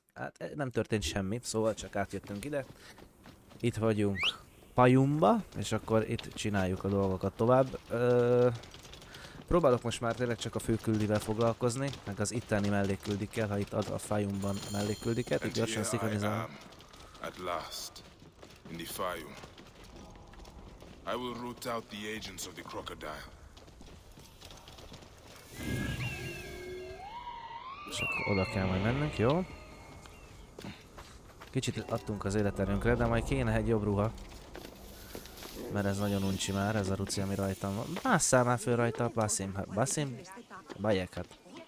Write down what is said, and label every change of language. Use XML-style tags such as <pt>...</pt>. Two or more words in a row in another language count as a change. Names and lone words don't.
<hu>Hát nem történt semmi, szóval csak átjöttünk ide. Itt vagyunk Fayumba, és akkor itt csináljuk a dolgokat tovább. Próbálok most már tényleg csak a főküldivel foglalkozni, meg az itteni mellékküldikkel, ha itt ad a Fayumban mellékküldiket, itt gyorsan szinkronizálom.</hu> <en>At last, in the Fayum. I will root out the agents of the crocodile.</en> <hu>És akkor oda kell majd mennünk, jó? Kicsit adtunk az életerőnkre, de majd kéne egy jobb ruha. Mert ez nagyon uncsi már, ez a ruci, ami rajtam van. Másszál már föl rajta, Basim, bajek hát.</hu>